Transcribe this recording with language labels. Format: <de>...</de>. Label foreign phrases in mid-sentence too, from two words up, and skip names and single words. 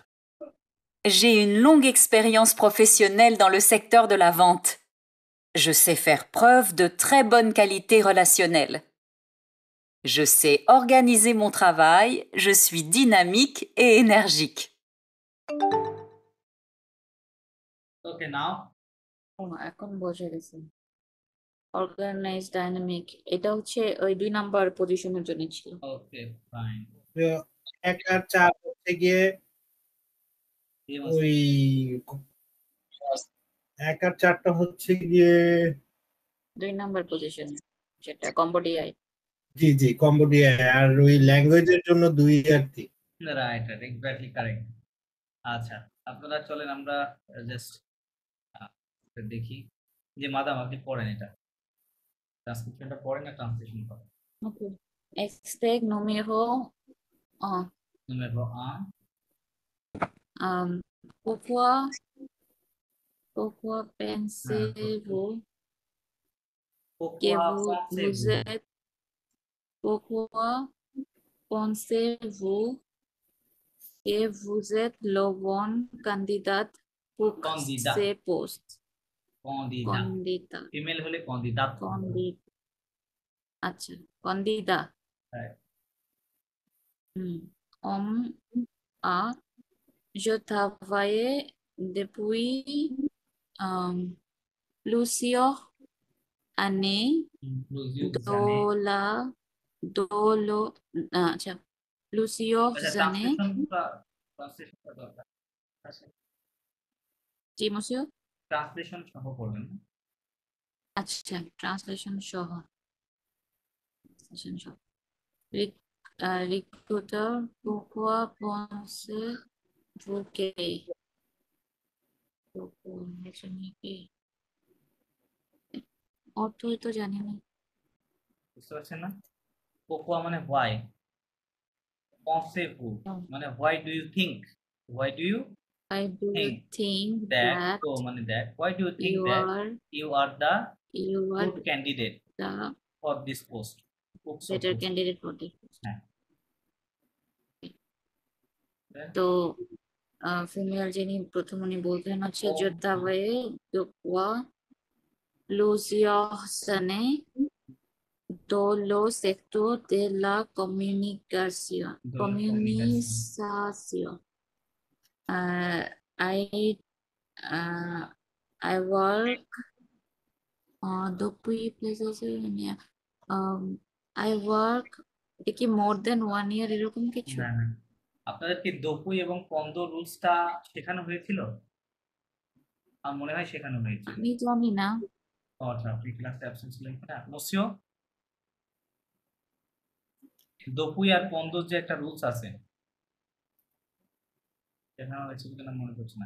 <fr>J'ai une longue expérience professionnelle dans le secteur de la vente. Je sais faire preuve de très bonne qualité relationnelle. Je sais organiser mon travail, je suis dynamique et énergique.</fr> <en>Okay, now</en> <bn>এখন বোঝা গেছে।</bn> <en>organize dynamic</en> <bn>এটা হচ্ছে ওই 2 নাম্বার পজিশনের জন্য ছিল।</bn> <en>okay, fine.</en> <bn>1 আর 4 হচ্ছে গিয়ে ওই 1 আর 4টা হচ্ছে গিয়ে 2 নাম্বার পজিশন যেটা কম্বোডিয়ায়। জি কম্বোডিয়া আর ওই ল্যাঙ্গুয়েজের জন্য 2 আর 3।</bn> <en>right exactly correct.</en> <bn>আচ্ছা, আপনারা চলেন আমরা জাস্ট দেখি যে মাদাম আপনি পড়েন এটা, ট্রান্সক্রিপশনটা পড়েন না ট্রান্সলেশন করেন?</bn> <fr>ওকে। Extrait numéro 1. Numéro 1. Pourquoi pensez-vous que vous êtes pourquoi pensez-vous que vous êtes le bon candidat pour Candidat. ce poste? Candidat.</fr> <bn>ফিমেল হলে কন্দিদাত। আচ্ছা, কন্দিদা। হ্যাঁ।</bn> <fr>Je travaille depuis plusieurs années plusieurs années.</fr> <bn>জি monsieur? ট্রান্সলেশন সহ পড়বেন। আচ্ছা, ট্রান্সলেশন সহ। Recruiter,</bn> <fr>pourquoi pensez-vous que</fr> <bn>অর্থই তো জানি না। বুঝতে পারছেন না? pourquoi মানে why,</bn> <en>pensez-vous মানে why do you think, why do you think that মানে that, why do you think that you are the good candidate for this post, better candidate for this post.</en> <bn>হ্যাঁ। তো ফিমেল যিনি প্রথম উনি বলতেন হচ্ছে</bn> <fr>je travaille depuis plusieurs années dans le secteur de la communication.</fr> <en>I work</en> <fr>depuis plusieurs années.</fr> <en>I work কি more than 1 year এরকম কিছু?</en> <bn>না না, আপনাদের কি দপুই এবং পন্দ রুলসটা শেখানো হয়েছিল? আমার মনে হয় শেখানো হয়েছিল। আমি জানি না। আচ্ছা, আপনি ক্লাসে অ্যাবসেন্ট ছিলেন না? মসিও, দপুই আর পন্দর যে একটা রুলস আছে শেখানো হয়েছিল কিনা মনে পড়ছে না।</bn>